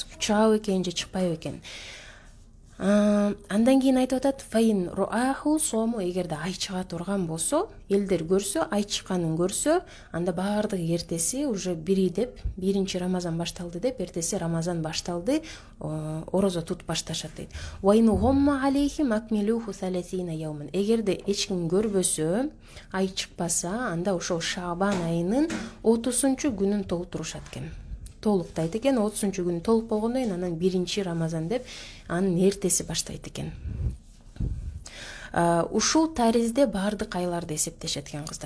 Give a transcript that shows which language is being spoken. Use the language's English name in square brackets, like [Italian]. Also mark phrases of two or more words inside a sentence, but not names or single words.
[Kyrgyz] Чыгабы экен же чыкпайбы экен. Андан кийин айтып атат, [Arabic] فإن رأوه صاموا, [Kyrgyz] эгерде ай чыга турган болсо, элдер көрсө, ай чыкканын көрсө, анда баардыгы эртеси уже биринчи Рамазан башталды деп, эртеси Рамазан башталды, орозо тутуп башташат дейт. [Arabic] وإن غم عليهم أكملوه 30 يوما. [Kyrgyz] Эгерде эч ким көрбөсө, ай чыкпаса, анда ошол Шаабан айынын 30-күнүн толтурушат экен. Толуктайт экен, 30-күнү толук болгондон кийин анан биринчи Рамазан деп анын эртеси баштайт экен. Ушул таризде бардык айларды эсептешет экен кыздар.